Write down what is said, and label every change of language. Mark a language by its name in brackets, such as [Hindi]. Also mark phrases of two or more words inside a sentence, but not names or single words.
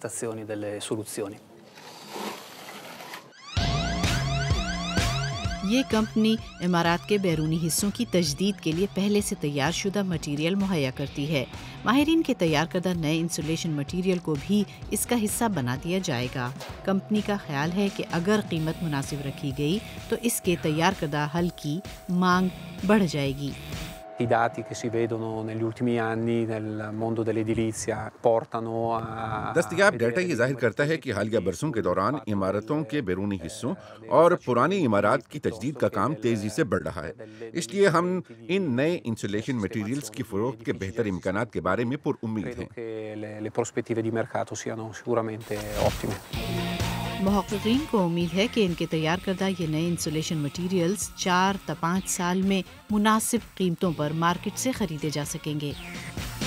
[Urdu] یہ کمپنی عمارات کے بیرونی حصوں کی تجدید کے لیے پہلے سے تیار شدہ مٹیریل مہیا کرتی ہے۔ ماہرین کے تیار کردہ نئے انسولیشن مٹیریل کو بھی اس کا حصہ بنا دیا جائے گا۔ کمپنی کا خیال ہے کہ اگر قیمت مناسب رکھی گئی تو اس کے تیار کردہ حل کی مانگ بڑھ جائے گی۔ [Italian] I dati che si vedono negli ultimi anni nel mondo dell'edilizia portano a [Urdu] دستیاب ڈیٹا یہ ظاہر کرتا ہے کہ حالیہ برسوں کے دوران عمارتوں کے بیرونی حصوں اور پرانی عمارات کی تجدید کا کام تیزی سے بڑھ رہا ہے۔ اس لیے ہم ان نئے انسولیشن مٹیریلز کی فروخت کے بہتر امکانات کے بارے میں پر امید ہیں۔ [Italian] le prospettive di mercato siano sicuramente ottime۔ [Urdu] محققین کو امید ہے کہ ان کے تیار کردہ یہ نئے انسولیشن مٹیریلز 4 تا 5 سال میں مناسب قیمتوں پر مارکیٹ سے خریدے جا سکیں گے۔